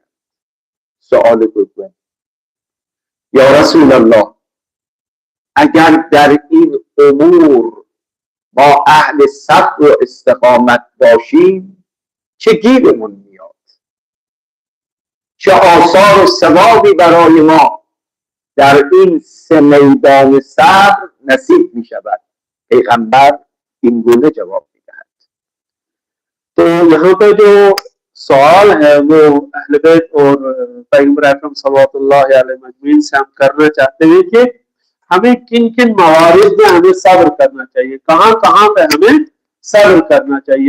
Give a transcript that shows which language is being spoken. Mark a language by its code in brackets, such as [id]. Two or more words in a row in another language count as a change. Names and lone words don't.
[fa] سوال دوم، [ar] یا رسول الله، [fa] اگر در این امور ما اهل صبر و استقامت باشیم چه گیرمون میاد؟ چه آثار و ثوابی برای ما در این سه میدان صبر نصیب می شود؟ پیغمبر این گونه جواب می دهد. [hi] तो यहाँ पे जो सवाल है वो अहले बैत और पैगंबर अकरम [ar] صلى الله عليه وسلم [hi] से हम करना चाहते हैं कि हमें किन किन मवारिद में हमें सब्र करना चाहिए, कहाँ कहाँ पे हमें सब्र करना चाहिए।